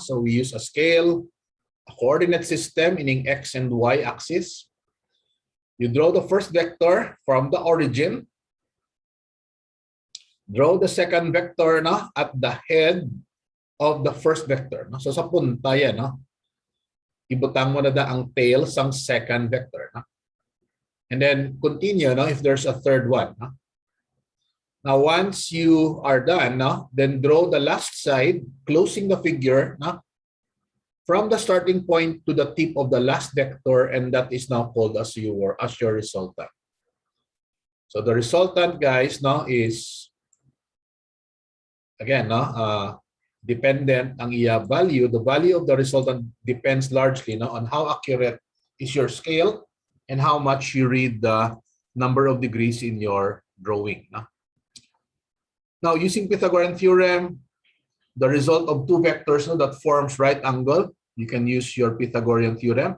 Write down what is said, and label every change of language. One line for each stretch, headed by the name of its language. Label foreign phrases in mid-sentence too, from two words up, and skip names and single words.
English: So we use a scale, a coordinate system, meaning x and y axis. You draw the first vector from the origin. Draw the second vector, no, at the head of the first vector.
Hiligaynon: No? So sa punta yan, no? Ibutang mo na da ang tail sang
English: second vector.
Hiligaynon: No?
English: And then continue, no, if there's a third one. No? Now, once you are done, no, then draw the last side, closing the figure, no, from the starting point to the tip of the last vector, and that is now called as your resultant. So the resultant, guys, no, is again, no,
Hiligaynon: dependent ang iya value.
English: The value of the resultant depends largely, no, on how accurate is your scale and how much you read the number of degrees in your drawing. No? Now, using Pythagorean theorem, the result of two vectors, no, that forms right angle, you can use your Pythagorean theorem.